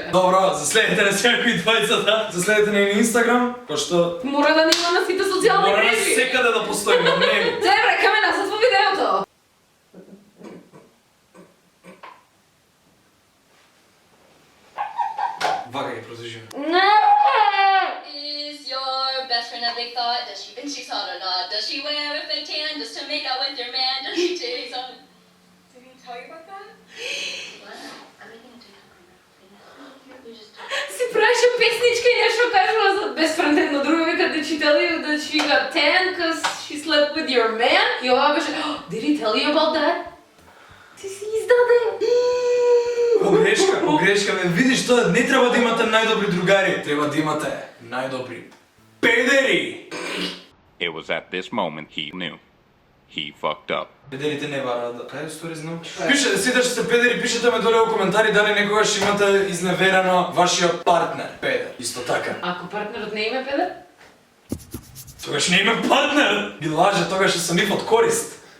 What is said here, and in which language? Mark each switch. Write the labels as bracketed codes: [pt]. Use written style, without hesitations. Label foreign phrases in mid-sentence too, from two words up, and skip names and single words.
[mk] Добро, заследете на секој двајцата. Заследете на Инстаграм, пошто Мора да нема на сите социјални мора мрежи. секаде да постои на него. Добре, каме назад во видеото. Вака ќе продолжиме. [en] Is your best friend a big thought? Does she think she's hot or not? Does she wear a fake tan just to make out with your man? Does she chase on? Did he tell you about that? What? I'm making a TikTok right now. We just [mk] Си праша песничка и нешто кажува за [en] best friend [mk] едно друго, вика [en] did she tell you that she got tan cause she slept with your man? [mk] И ова беше, [en] did he tell you about that? [mk] Ти си издаде. Погрешка, ме видиш тоа, не треба да имате најдобри другари, треба да имате најдобри педери. [en] It was at this moment he knew. He fucked up. [mk] Педерите не бараат да... Кај стори знам? Пишете, сите што сте педери, пишете ме доле во коментари дали некогаш имате изневерено вашиот партнер. Педер, исто така. Ако партнерот не име педер? Тогаш не име партнер. Ги лаже, тогаш е со нив од корист.